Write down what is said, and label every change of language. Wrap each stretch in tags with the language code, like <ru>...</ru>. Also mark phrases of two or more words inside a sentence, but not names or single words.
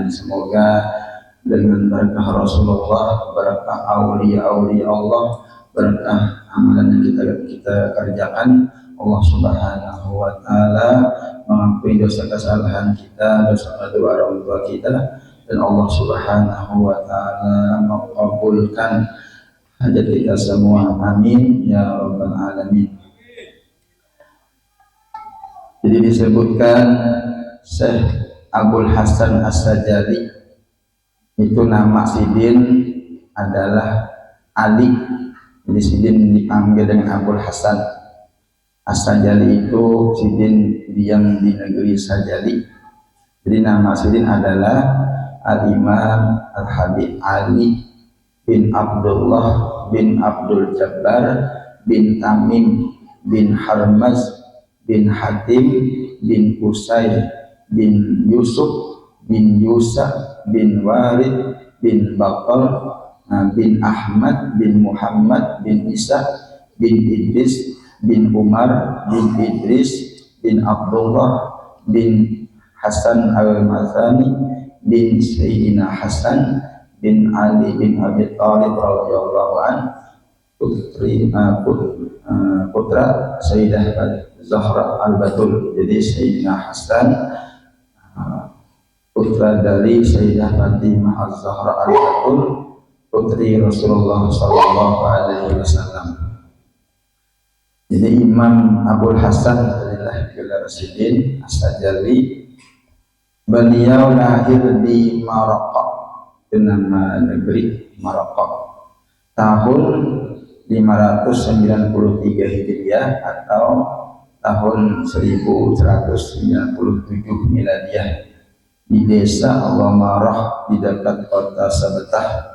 <id>Semoga dengan berkah Rasulullah, berkah aulia-aulia Allah, berkah amalan yang kita kerjakan, Allah</id> <ar>سبحانه وتعالى</ar> <id>mengampuni dosa kesalahan kita, dosa kedua orang tua kita, dan Allah</id> <ar>سبحانه وتعالى</ar> <id>mengabulkan hajat kita semua.</id> <ar>آمين يا رب العالمين.</ar> <id>Jadi disebutkan Syekh Abul Hasan As-Sajali itu nama sidin adalah Ali. Jadi sidin dipanggil dengan Abul Hasan. As-Sajali itu sidin yang di negeri Sajali. Jadi nama sidin adalah Al-Imam Al-Habib Ali bin Abdullah bin Abdul Jabbar bin Tamim bin Harmaz bin Hatim bin Usaid bin Yusuf bin Yusa bin Warid bin Bakal bin Ahmad bin Muhammad bin Isa bin Idris bin Umar bin Idris bin Abdullah bin Hasan Al-Mazani bin Sayyidina Hasan bin Ali bin Abi Thalib</id> <ar>رضي الله عن,</ar> <id>putra Sayyidah Zahra Al-Batul. Jadi Sayyidina Hasan putra dari Sayyidah Fatimah Az-Zahra Al-Batul, putri Rasulullah</id> <ar>صلى الله عليه وسلم.</ar> <id>Jadi Imam Abul Hasan adalah gelar sidin As-Sajali. Beliau lahir di Maroko, nama negeri Maroko, tahun 593 Hijriah atau tahun 1197 Miladiyah, di desa Al-Marah di dekat kota Sabtah.</id>